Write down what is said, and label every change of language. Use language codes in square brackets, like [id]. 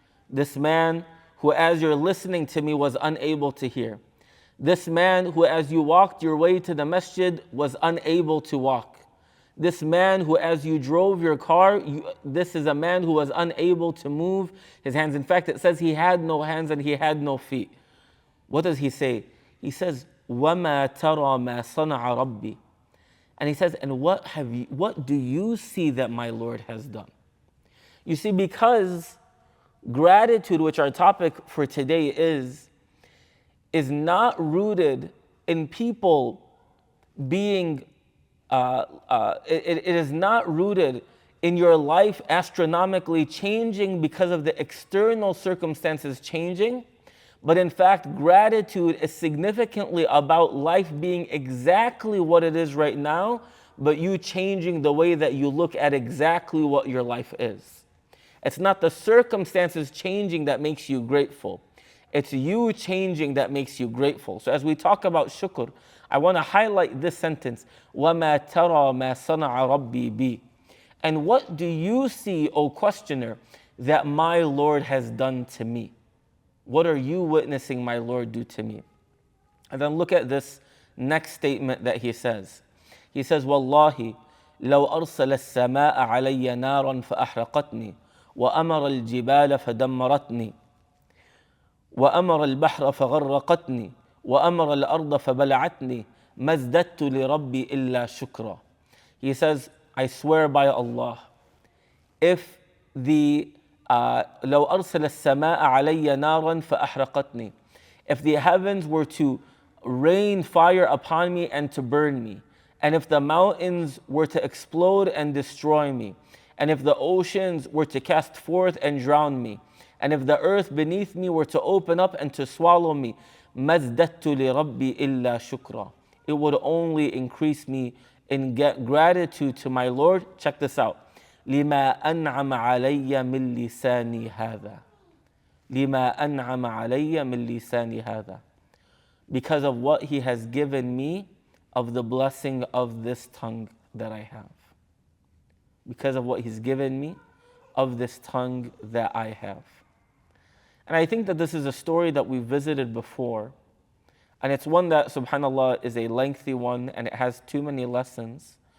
[en] This man who, as you're listening to me, was unable to hear. This man who, as you walked your way to the masjid, was unable to walk. This man who, as you drove your car, this is a man who was unable to move his hands. In fact, it says he had no hands and he had no feet. What does he say? He says, [ar] وَمَا تَرَى مَا صَنَعَ رَبِّي. [en] And he says, and what do you see that my Lord has done? You see, because gratitude, which our topic for today is not rooted in people being, it is not rooted in your life astronomically changing because of the external circumstances changing. But in fact, gratitude is significantly about life being exactly what it is right now, but you changing the way that you look at exactly what your life is. It's not the circumstances changing that makes you grateful. It's you changing that makes you grateful. So as we talk about shukr, I want to highlight this sentence, [ar] وَمَا تَرَى مَا صَنَعَ رَبِّي بِي. [en] And what do you see, O questioner, that my Lord has done to me? What are you witnessing my Lord do to me? And then look at this next statement that he says. He says, [ar] Wallahi, لو أرسل السماء علي نارا فأحرقتني وأمر الجبال فدمرتني وأمر البحر فغرقتني وأمر الأرض فبلعتني ما ازددت لربي إلا شكرا. [en] He says, I swear by Allah, if the [ar] لو أرسل السماء علي نارا فأحرقتني, [en] if the heavens were to rain fire upon me and to burn me, and if the mountains were to explode and destroy me, and if the oceans were to cast forth and drown me, and if the earth beneath me were to open up and to swallow me, [ar] ما ازددت لربي إلا شكرا. [en] It would only increase me in gratitude to my Lord. Check this out. [ar] لما أنعم علي من لساني هذا. لما أنعم علي من لساني هذا. [en] Because of what he has given me of the blessing of this tongue that I have. Because of what he's given me of this tongue that I have. And I think that this is a story that we visited before. And it's one that, subhanAllah, is a lengthy one and it has too many lessons.